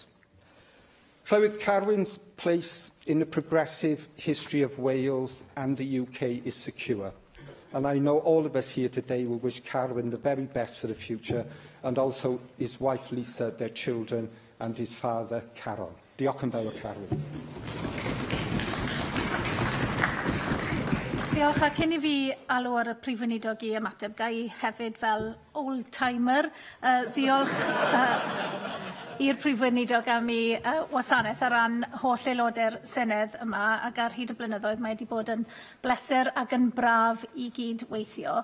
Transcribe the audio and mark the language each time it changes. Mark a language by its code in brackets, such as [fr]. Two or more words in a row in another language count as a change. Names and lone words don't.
[en] Llywydd, Carwyn's place in the progressive history of Wales and the UK is secure. And I know all of us here today will wish Carwyn the very best for the future, and also his wife Lisa, their children, and his father Carol. [cy] Diolch yn fawr, Carwyn. Diolch, a cyn I fi alw ar y Prif Weinidog I ymateb, ga I hefyd fel old-timer ddiolch i'r Prif Weinidog am ei wasanaeth ar ran holl aelodau'r Senedd yma, ac ar hyd y blynyddoedd mae wedi bod yn bleser ac yn braf I gyd weithio.